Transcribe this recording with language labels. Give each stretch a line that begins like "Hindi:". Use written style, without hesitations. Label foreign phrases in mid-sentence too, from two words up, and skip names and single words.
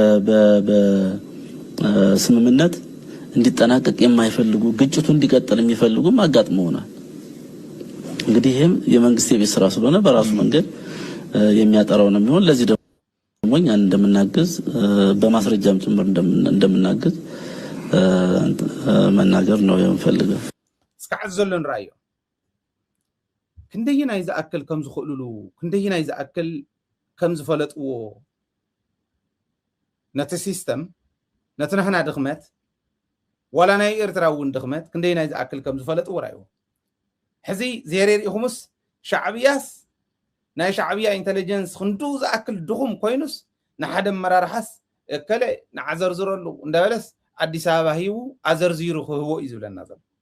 Amharic: በስምምነት እንዲጠናቀቅ የማይፈልጉ ግጭቱ እንዲቀጥል የሚፈልጉ ማጋጥመውናል እንግዲህ ይሄም የመንግስት የቤት ስራ ስለሆነ በራሱ መንገድ የሚያጠራው ነው የሚሆን ለዚህ ደግሞ እኛ እንደምናግዝ በማስረጃም ጭምር እንደምናግዝ መናገር ነው የምፈልገው
Tigrinya: እስካዕ ዘሎን ራእዮ ክንደይና ይዛአክል ከም ዝኽእሉሉ ክንደይና ይዛአክል ከም ዝፈለጥዎ ነቲ ሲስተም ነቲ ንሕና ድኽመት ዋላ ናይ ኤርትራ እውን ድኽመት ክንደይና ይዛአክል ከም ዝፈለጥዎ ራእዮ ሕዚ ዘየሪኢኹምስ ሻዕብያስ ናይ ሻዕብያ ኢንተለጀንስ ክንዱ ዝኣክል ድኹም ኮይኑስ ንሓደ መራርሓስ እከለ ንዓዘርዝረሉ እንዳበለስ አዲስ አበባ ሂቡ አዘርዚሩ ክህቦ እዩ ዝብለና ዘሎ